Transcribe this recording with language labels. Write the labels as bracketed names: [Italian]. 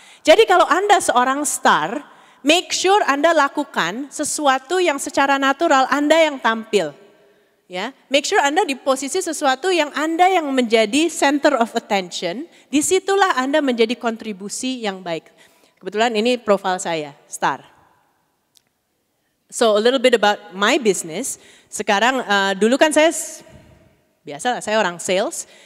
[Indonesian] Jadi kalau Anda seorang star, [English] make sure [Indonesian] Anda lakukan sesuatu yang secara natural Anda yang tampil. Ya, [English] make sure [Indonesian] Anda di posisi sesuatu yang Anda yang menjadi [English] center of attention. [Indonesian] Disitulah Anda menjadi kontribusi yang baik. Kebetulan ini profil saya, star. [English] So a little bit about my business. [Indonesian] Sekarang dulu kan saya orang sales.